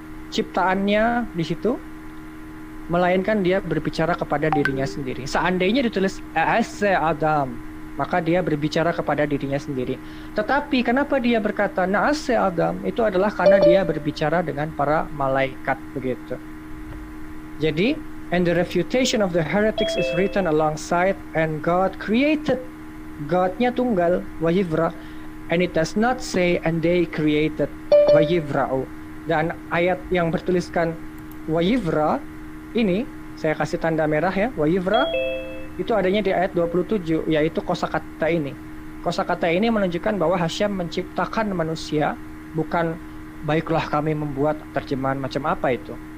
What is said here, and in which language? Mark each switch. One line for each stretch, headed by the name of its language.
Indonesian: ciptaannya di situ, melainkan dia berbicara kepada dirinya sendiri. Seandainya ditulis A'ase Adam, maka dia berbicara kepada dirinya sendiri. Tetapi kenapa dia berkata Na'ase Adam? Itu adalah karena dia berbicara dengan para malaikat begitu. Jadi,
English: and the refutation of the heretics is written alongside, and God created.
Indonesian: God-nya tunggal,
English: Wayivra, and it does not say and they created Wayivra'u.
Indonesian: Dan ayat yang bertuliskan Wayivra ini, saya kasih tanda merah ya, Wayivra, itu adanya di ayat 27, yaitu kosakata ini. Kosakata ini menunjukkan bahwa Hasyam menciptakan manusia, bukan baiklah kami membuat terjemahan macam apa itu.